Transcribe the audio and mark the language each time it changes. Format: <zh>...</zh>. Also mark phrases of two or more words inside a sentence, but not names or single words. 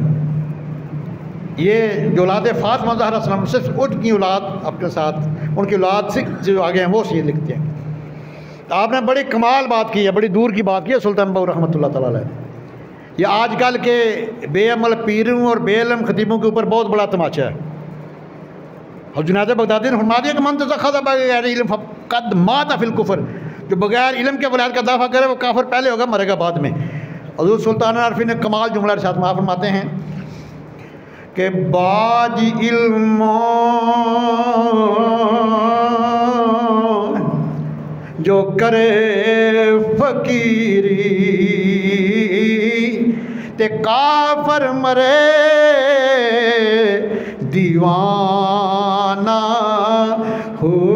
<ur>یہ جو اولاد فاطمہ زہرا سلام صرف ان کی اولاد اپنے ساتھ، ان کی اولاد سے جو آگے ہیں وہ سید لکھتے ہیں. تو آپ نے بڑی کمال بات کی ہے، بڑی دور کی بات کی ہے سلطان باہو</ur> <ar>رحمة الله تعالى عليه.</ar> <ur>یہ آج کل کے بے عمل پیروں اور بے علم خطیبوں کے اوپر بہت بڑا طمانچہ ہے. اور جنید بغدادی نے فرما دیا کہ</ur> <ar>من تزخخذ بغير علم فقد مات في الكفر,</ar> <ur>جو بغیر علم کے ولایت کا دعویٰ کرے وہ کافر پہلے ہوگا، مرے گا بعد میں. حضرت سلطان عارفی نے کمال جملہ ارشاد میں فرماتے ہیں کہ</ur> <pa>باجھ علم جو کرے فقیری تے کافر مرے دیوانہ ہو.</pa>